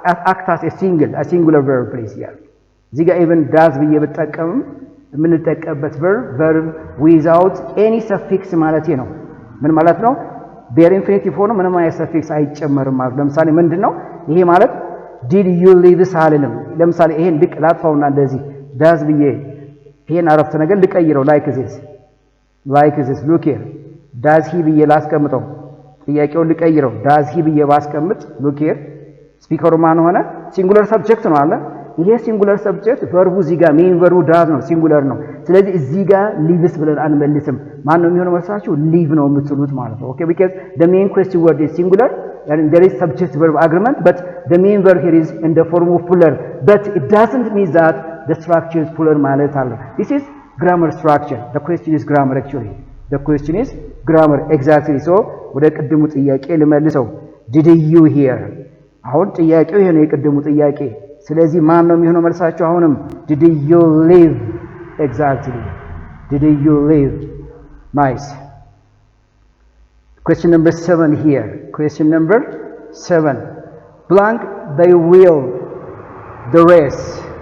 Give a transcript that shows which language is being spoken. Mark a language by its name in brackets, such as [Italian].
[Amharic] act as a singular verb please here እዚህ ጋር even does ብዬ በተጠቀምም የምንጠቀምበት verb without any suffix ማለት ነው ምን ማለት ነው bare infinitive ሆኖ ምንም አይነት suffix አይጨመርም ማለት ለምሳሌ ምንድነው ይሄ ማለት [English] did you leave [Amharic] ሳልልም ለምሳሌ ይሄን ልቅ ላጥፋውና እንደዚህ does ብዬ ይሄን አረፍተ ነገር ልቀይረው like this look here does he ብዬ ላስቀምጠው ጥያቄውን ልቀይረው does he ብዬ ባስቀምጥ look here ስፒከሩ ማን ሆነ ሲንጉላር ሰብጀክት ነው አለ ይሄ ሲንጉላር ሰብጀክት ቨርቡ እዚህ ጋር ሜን ቨርቡ ዳዝ ነው ሲንጉላር ነው። ስለዚህ እዚህ ጋር ሊቭስ ብለን አንመልስም። ማን ነው የሚሆነው መልሳችሁ? ሊቭ ነው የምትሉት ማለት ነው። [English] ኦኬ because the main question word is singular and there is subject verb agreement but the main verb here is in the form of plural but it doesn't mean that the structure is plural ማለት አለ። this is grammar structure. The question is grammar actually. The question is grammar exactly. so ወደ ቅድሙ ጥያቄ ልመልሰው did you hear? [Amharic] አሁን ጥያቄው ይሄ ነው የቅድሙ ጥያቄ። ስለዚህ ማን ነው የሚሆነው መልሳችሁ? [English] አሁንም did you live? exactly. did you live? nice. question number 7 here. question number 7 blank they will the race.